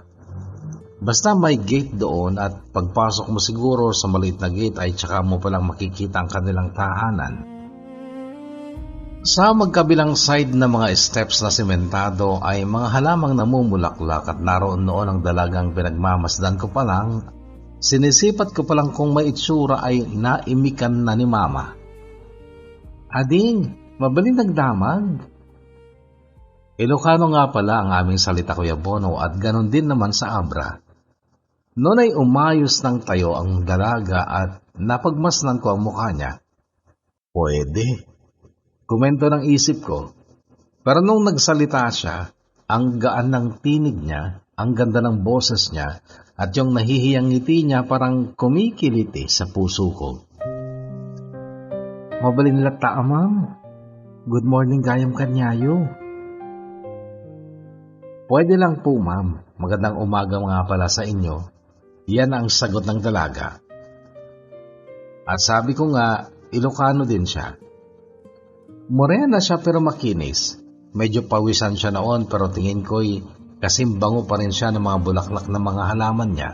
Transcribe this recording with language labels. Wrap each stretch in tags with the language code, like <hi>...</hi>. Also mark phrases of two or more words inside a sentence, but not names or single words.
<tl>Basta may gate doon at pagpasok mo siguro sa maliit na gate ay tsaka mo palang makikita ang kanilang tahanan. Sa magkabilang side na mga steps na sementado ay mga halamang namumulaklak at naroon noon ang dalagang pinagmamasdan ko pa lang. Sinisipat ko pa lang kung may itsura ay naimikan na ni Mama.</tl> <ilo>Ading, mabaling nagdamag.</ilo> <tl>Ilocano nga pala ang aming salita, Kuya Bono, at ganon din naman sa Abra. Noon ay umayos ng tayo ang dalaga at napagmasdan ko ang mukha niya. Pwede. Komento ng isip ko. Pero nung nagsalita siya, ang gaan ng tinig niya, ang ganda ng boses niya, at yung nahihiyang ngiti niya parang kumikiliti sa puso ko.</tl> <ilo>Mabalin lata, Ma'am.</ilo> <en>Good morning,</en> <ilo>Gayam Kanyayo.</ilo> <tl>Pwede lang po, Ma'am. Magandang umaga nga pala sa inyo. Yan ang sagot ng dalaga. At sabi ko nga, Ilocano din siya. Morena siya pero makinis. Medyo pawisan siya noon pero tingin ko'y kasing bango pa rin siya ng mga bulaklak na mga halaman niya.</tl>